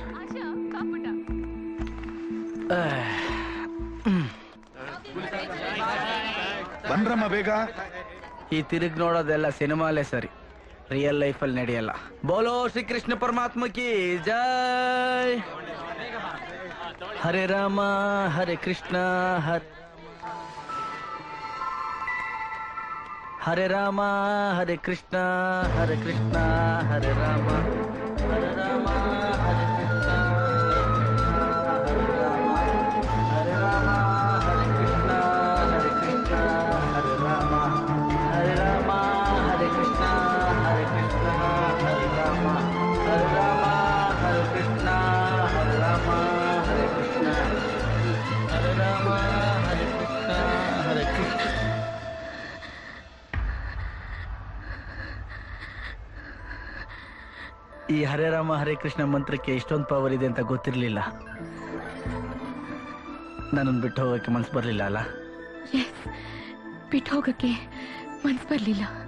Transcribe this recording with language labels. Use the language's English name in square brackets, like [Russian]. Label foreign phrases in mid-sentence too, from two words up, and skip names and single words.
[Kannada] ಬಂದ್ರಮ್ಮ ಬೇಗ. ಈ ತಿರುಗ್ ನೋಡೋದೆಲ್ಲ ಸಿನಿಮಾಲೇ ಸರಿ, [English] real life [Kannada] ಅಲ್ಲಿ ನಡೆಯಲ್ಲ. [Hindi] बोलो श्री कृष्ण परमात्मा की जय. [Sanskrit] ಹರೇ ರಾಮ ಹರೇ ಕೃಷ್ಣ ಹರೇ ರಾಮ ಹರೇ ಕೃಷ್ಣ ಹರೇ ಕೃಷ್ಣ ಹರೇ ರಾಮ ಹರೇ ರಾಮ ಹರೇ ಕೃಷ್ಣ ಹರೇ ರಾಮ ಹರೇ ಕೃಷ್ಣ ಹರೇ ಕೃಷ್ಣ ಹರೇ ರಾಮ ಹರೇ ರಾಮ ಹರೇ ಕೃಷ್ಣ ಹರೇ ಕೃಷ್ಣ ಹರೇ ರಾಮ ಹರೇ ರಾಮ ಹರೇ ಕೃಷ್ಣ ಹರೇ ರಾಮ ಹರೇ ಕೃಷ್ಣ ಹರೇ ರಾಮ ಹರೇ ಕೃಷ್ಣ ಹರೇ ಕೃಷ್ಣ. [Kannada] ಈ ಹರೇ ರಾಮ ಹರೇ ಕೃಷ್ಣ ಮಂತ್ರಕ್ಕೆ ಇಷ್ಟೊಂದು ಪವರ್ ಇದೆ ಅಂತ ಗೊತ್ತಿರ್ಲಿಲ್ಲ. ನನ್ನನ್ನು ಬಿಟ್ಟು ಹೋಗಕ್ಕೆ ಮನ್ಸು ಬರ್ಲಿಲ್ಲ ಅಲ್ಲ? ಬಿಟ್ಟು ಹೋಗಕ್ಕೆ ಮನ್ಸ್ ಬರ್ಲಿಲ್ಲ.